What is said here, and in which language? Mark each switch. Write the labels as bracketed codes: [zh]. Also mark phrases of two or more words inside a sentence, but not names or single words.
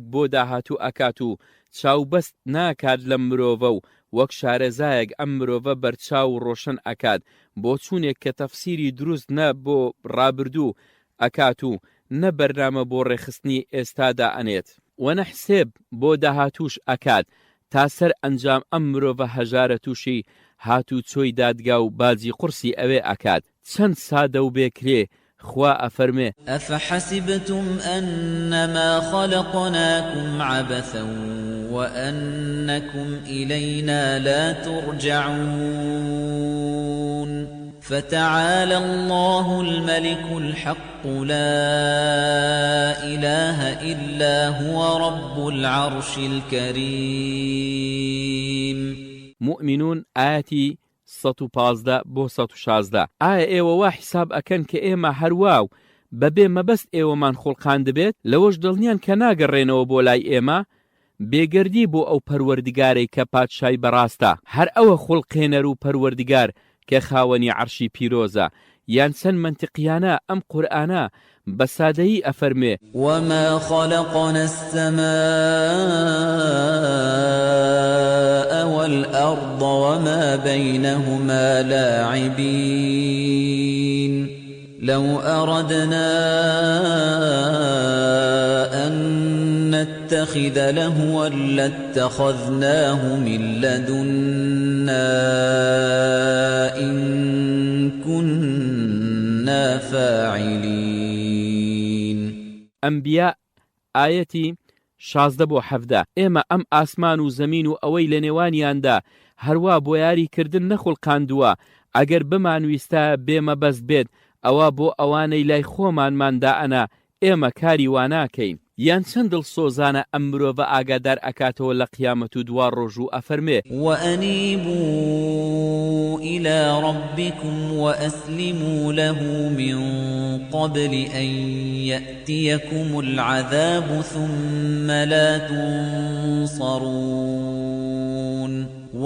[ckb] بۆ داهاتوو ئەکات و چاوبەست ناکات لە مرۆڤە و وەک شارەزایەک ئەم مرۆڤە بەرچاو و ڕۆشن ئەکات، بۆ چوونێک کە تەفسیری دروست نە بۆ ڕابردوو ئەکات و نە بەرنامە بۆ ڕێخستنی ئێستادا ئەنێت وەنە حسێب بۆ داهاتووش ئەکات تا سەر ئەنجام ئەم مرۆڤە هەژارە تووشی هاتوو چۆی دادگا و باجی قورسی ئەوێ ئەکات. چەند سادە و بێکرێ خوا ئەفەرمێ [ar] ئەفەحەسیبتم ئەنەما خەلەقناکم عەبەثە وأنكم إلينا لا ترجعون فتعالى الله الملك الحق لا إله إلا هو رب العرش الكريم. [ckb] مؤمنون آياتي 115 بۆ 116 ئایا ئێوە وا حساب ئەکەن کە ئێمە هەرواو بەبێ مەبەست ئێوەمان خۆڵقان دەبێت لەوەش دڵنیان کە ناگەڕێنەوە بۆ لای ئێمە بێگەردی بۆ ئەو پەروەردگارەی کە پادشای بەڕاستە، هەر ئەوە خوڵقێنەر و پەروەردگار کە خاوەنی عەرشی پیرۆزە. یان چەند منتقیانە ئەم قورئانە بە سادەیی ئەفەرمێ [ar] وما خلقنا السماء والأرض وما بينهما لاعبين لو أردنا أن نتخذ لهوا لاتخذناه من لدنا إن كنا فاعلين. [ckb] ئەنبیا ئاەتی 16 بۆ 17 ئێمە ئەم ئاسمان و زەمین و ئەوەی لە نێوانیاندا هەروە بۆ یاریکردن نەخۆڵقاندووە، ئەگەر بمانویستە بێمەبەست بێت ئەوە بۆ ئەوانەی لای خۆمانماندا ئەنا ئێمە کاری واناکەین. یان چەند دڵسۆزانە ئەم مرۆڤە ئاگادار ئەکاتەوە لە قیامەت و دوار ڕۆژ و ئەفەرمێ [ar] وأنيبوا إلى ربكم وأسلموا له من قبل أن يأتيكم العذاب ثم لا تنصرون